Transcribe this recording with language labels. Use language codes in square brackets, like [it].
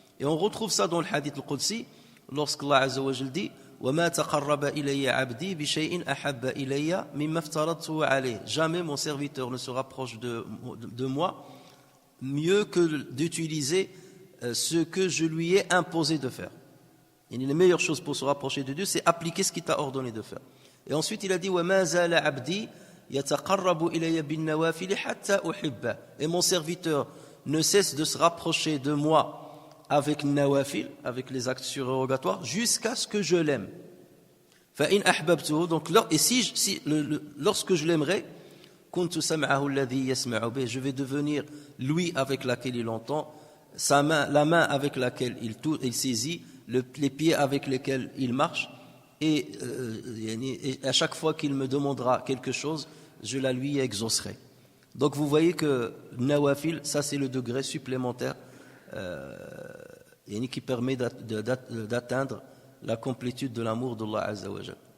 [fr] Et on retrouve ça dans le hadith al-Qudsi, lorsque Allah Azza wa Jal dit [ar] وَمَا تَقَرَّبَ إِلَيَّ عَبْدِي بِشَيْءٍ أَحَبَّ إِلَيَّ مِمَّا افْتَرَضْتُ عَلَيْهِ. [fr] Jamais mon serviteur ne se rapproche de moi mieux que d'utiliser ce que je lui ai imposé de faire. Et les meilleures choses pour se rapprocher de Dieu, c'est appliquer ce qu'il t'a ordonné de faire. Et ensuite, il a dit [ar] وَمَا زَالَ عَبْدِي يَتَقَرَّبُ إِلَيَّ بِالنَّوَافِلِ حَتَّى أُحِبَّهُ. [fr] Et mon serviteur ne cesse de se rapprocher de moi avec nawafil, avec les actes surérogatoires, jusqu'à ce que je l'aime. [ar] فَإِنْ أَحْبَبْتُهُ. [fr] Donc, lorsque je l'aimerai, [ar] كُنْتُ سَمْعَهُ الَّذِي يَسْمَعُ بِهِ. [fr] Je vais devenir l'ouïe avec laquelle il entend, la main avec laquelle il saisit, les pieds avec lesquels il marche, et à chaque fois qu'il me demandera quelque chose, je la lui exaucerai. Donc vous voyez que nawafil, ça c'est le degré supplémentaire qui permet d'atteindre la complétude de l'amour d'Allah Azza wa Jal.